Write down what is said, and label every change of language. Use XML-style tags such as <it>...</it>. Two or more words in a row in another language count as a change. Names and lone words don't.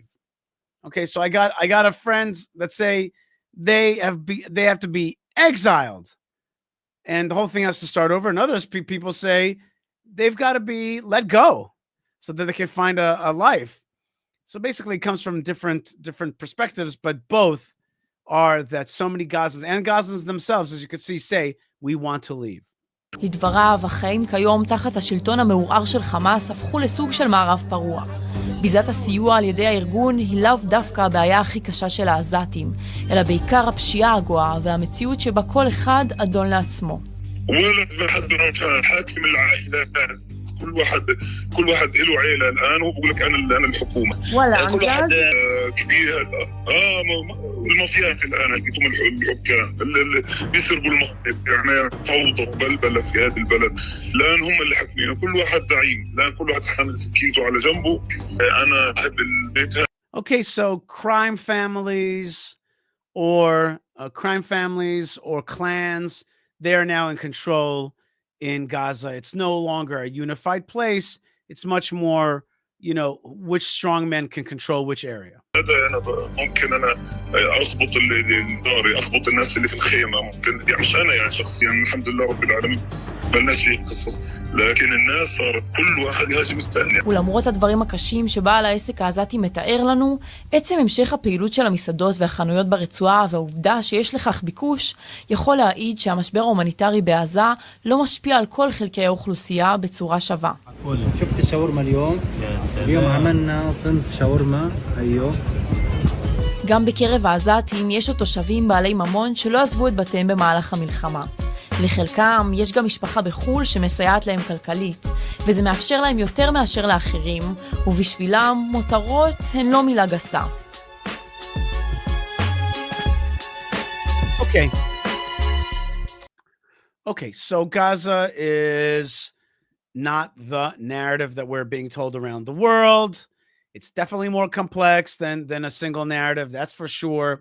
<en>Okay, so I got a friends that say they have to be exiled, and the whole thing has to start over. And others people say they've got to be let go so that they can find a life. So basically, it comes from different perspectives, but both are that so many Gazans and Gazans themselves, as you could see, say, we want to leave.</en> <he>לדבריו, החיים כיום תחת השלטון המעורער של חמאס הפכו לסוג של מערב פרוע. ביזת הסיוע על ידי הארגון היא לאו דווקא הבעיה הכי קשה של העזתים, אלא בעיקר הפשיעה הגואה והמציאות שבה כל אחד אדון לעצמו.</he> <ar>ولد ما حد بيعرف حاكم العائلات كل واحد له عيله الان وبقول لك انا الحكومه ولا كل واحد كبير المافيات الان لقيتهم الحكام اللي بيسربوا المصاري يعني فوضى وبلبله في هذا البلد الان هم اللي حاكمين كل واحد زعيم الان كل واحد حامل سكينته على جنبه انا احب البيت.</ar> <en>Okay, so crime families or clans, they're now in control in Gaza. It's no longer a unified place. It's much more, which strong men can control which area.</en> <ar>أنا ممكن أنا أخبط داري أخبط الناس اللي في الخيمة ممكن يعني مش أنا يعني شخصيا الحمد لله رب العالمين بلناش فيه قصص لكن الناس صارت كل واحد يهاجم الثاني.</ar> <he>ולמרות הדברים הקשים שבעל העסק העזתי מתאר לנו, עצם המשך הפעילות של המסעדות והחנויות ברצועה והעובדה שיש לכך ביקוש, יכול להעיד שהמשבר ההומניטרי בעזה לא משפיע על כל חלקי האוכלוסייה בצורה שווה.</he> <ar>شفت الشاورما اليوم عملنا صنف شاورما ايوه.</ar> <he>גם בקרב העזתים יש עוד תושבים בעלי ממון שלא עזבו את בתיהם במהלך המלחמה. לחלקם יש גם משפחה בחול שמסייעת להם כלכלית, וזה מאפשר להם יותר מאשר לאחרים, ובשבילם מותרות הן לא מילה גסה.</he> <en>Okay, so Gaza is not the narrative that we're being told around the world. It's definitely more complex than a single narrative, that's for sure.</en>